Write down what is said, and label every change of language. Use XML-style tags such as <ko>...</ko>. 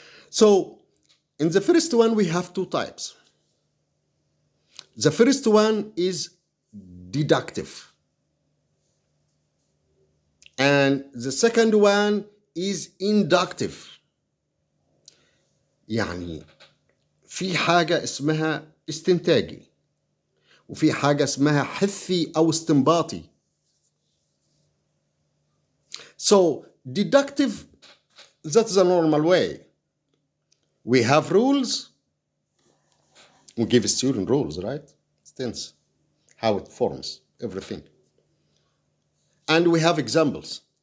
<en>So in the first one, we have two types. The first one is deductive. And the second one is inductive.</en> <ar>يعني في حاجة اسمها استنتاجي وفي حاجة اسمها حثي أو استنباطي.</ar> <en>So deductive, that's the normal way. We have rules. We give a student rules, right? Tense, how it forms, everything. And we have examples.</en>